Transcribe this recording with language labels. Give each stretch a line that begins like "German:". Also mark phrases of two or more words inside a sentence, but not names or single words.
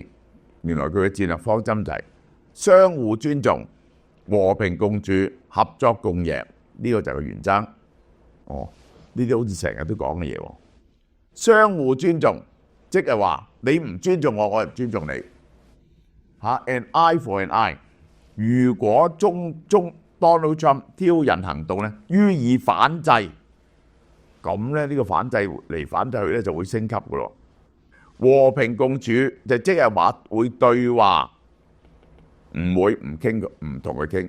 Cantonese: 原來佢嘅戰略方針就係相互尊重、和平共處、合作共贏。呢個就係個原則。呢啲好似成日都講嘅嘢喎。相互尊重，即係話你唔尊重我，我唔尊重你。
English: An eye for an eye。
Cantonese: 如果Donald Trump 挑釁行動咧，予以反制，咁咧呢個反制嚟反制去咧就會升級嘅咯。和平共處就即係話會對話，唔會唔同佢傾。